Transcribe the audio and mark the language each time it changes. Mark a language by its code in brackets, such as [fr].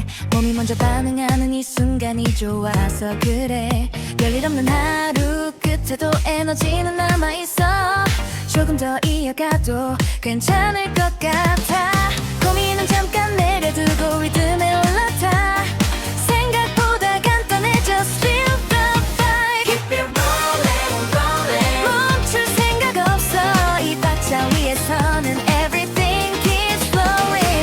[ko] 몸이 먼저 반응하는 이 순간이 좋아서 그래. 별일 없는 하루 끝에도 에너지는 남아있어. 조금 더 이어가도 괜찮을 것 같아. 고민은 잠깐 내려두고 리듬에 올라타. 생각보다 간단해져. [en] Feel the vibe. Keep it rolling, rolling. [ko] 멈출 생각 없어. 이 박자 위에서는 [en] everything keeps flowing.